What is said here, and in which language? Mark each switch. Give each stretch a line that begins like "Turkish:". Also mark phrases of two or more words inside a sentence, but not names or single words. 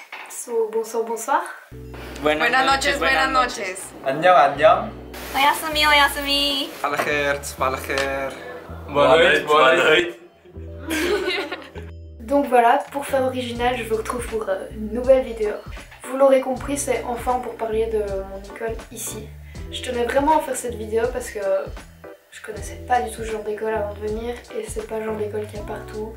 French: So, bonsoir, bonsoir.
Spanish: Buenas noches, buenas noches.
Korean: 안녕 안녕.
Japanese: おやすみ、おやすみ.
Arabic: صباح الخير صباح الخير.
French: Bonne nuit. Donc voilà, pour faire original, je vous retrouve pour une nouvelle vidéo. Vous l'aurez compris, c'est enfin pour parler de mon école ici. Je tenais vraiment à faire cette vidéo parce que je connaissais pas du tout ce genre d'école avant de venir et c'est pas le genre d'école qu'il y a partout.